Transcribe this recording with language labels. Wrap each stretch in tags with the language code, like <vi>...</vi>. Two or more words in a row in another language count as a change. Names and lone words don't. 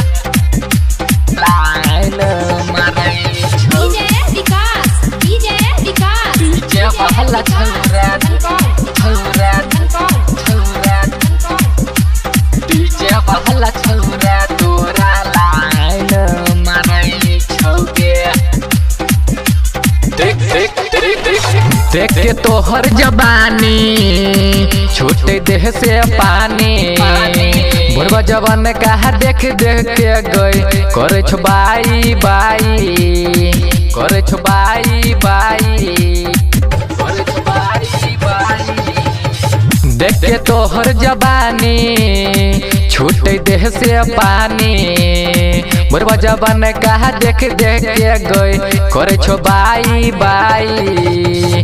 <anp>लाइन मारई छौगे डीजे बहला छौरा छौरा छौरा डीजे बहला छौरा तोरा लाइन मारई छौगे। देख के तोहर जबानी छोटे देह से पानी भोरवा जवान कहा देख देख के गई करे छो</anp> <en>bye bye</en> <anp>करे छो</anp> <en>bye bye</en> <anp>करे छो</anp> <en>bye bye.</en> <anp>देख के तोहर जबानी छूटे देह से पानी मोरवा जबान कहा देख देख के गई करे छो</anp> <en>bye bye.</en>